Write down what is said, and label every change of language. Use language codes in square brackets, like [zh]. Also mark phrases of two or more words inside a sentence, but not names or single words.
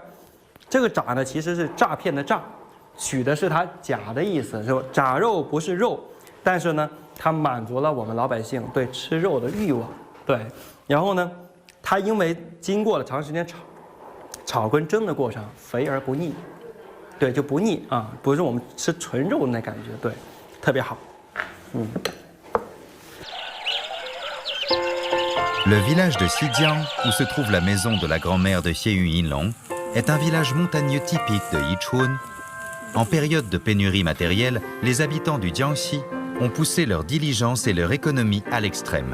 [zh] 这个炸呢，其实是诈骗的诈，取的是它假的意思，说炸肉不是肉，但是呢，它满足了我们老百姓对吃肉的欲望。对，然后呢，它因为经过了长时间炒跟蒸的过程，肥而不腻。对，就不腻啊，不是我们吃纯肉的那感觉，对，特别好。 [fr] Le village de Xijiang, où se trouve la maison de la grand-mère de Xie Yinglong, est un village montagneux typique de Yichun. En période de pénurie matérielle, les habitants du Jiangxi ont poussé leur diligence et leur économie à l'extrême.